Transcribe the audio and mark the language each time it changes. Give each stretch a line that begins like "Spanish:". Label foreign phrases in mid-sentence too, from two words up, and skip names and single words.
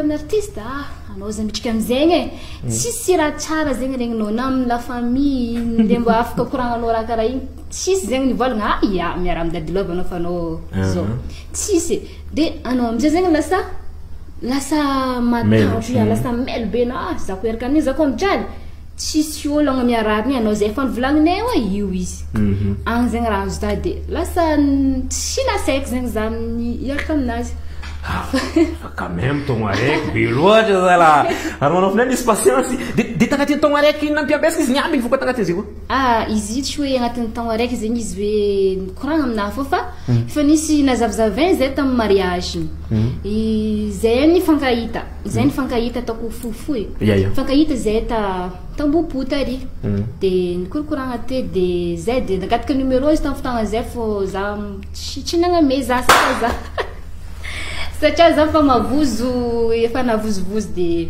Malagasy: amin'ny artiste anao zany mitrika amizegny tsisy raha tsara zegny regninao na amin'ny
French: la famille
Malagasy: nde mba afaka koragnanao raha karaha igny tsisy zegny nivolagna miara amin'ny Daddy Love anao fa anao zao tsisy de anao amizay zegny lasa matahotra lasa melo be na zako iaraka amin'igny zako mijaly tsisy ologna miarahany anao zay efa nivolagninay hoe io izy agny zegny raha azo de lasa tsy nasaiky zegny za iaraka aminazy
French: quand même
Malagasy: ton araiky be loatra zala ary manao finay nisy patience de tagnatin'ny taogno araiky nampiambesaka izy niamby voka tagnatin'izy koa izy io tsy hoe agnatin'ny taogno araiky zegny izy hoe nikoragna aminahy fô fa efa nisy nazavazavainy zay tamin'ny mariage zay nifankahita ataoko fofoy fankahita zay tambopota ary de nikorokoragna te de zay de nagataka numéro izy tamin'ny fotoagna zay fô za tsy nagname za saka za satria za fa mavozo efa navozovozo de